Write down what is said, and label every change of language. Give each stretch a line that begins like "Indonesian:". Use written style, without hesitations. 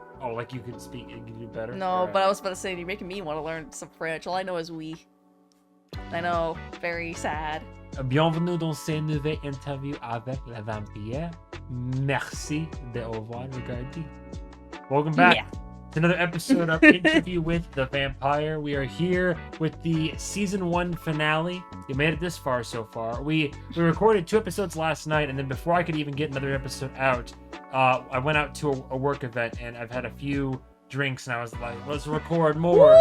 English: Oh, like you could speak, you could do better. No, Right. but I was about to say, you're making me want to learn some French. All I know is oui. I know. Very sad.
French: Bienvenue dans ce nouvel interview avec la vampire. Merci de avoir regardé.
English: Welcome back. Yeah. To another episode of Interview with the Vampire. We are here with the season 1 finale. You made it this far so far. We recorded 2 episodes last night, and then before I could even get another episode out, I went out to a work event, and I've had a few drinks, and I was like, let's record more.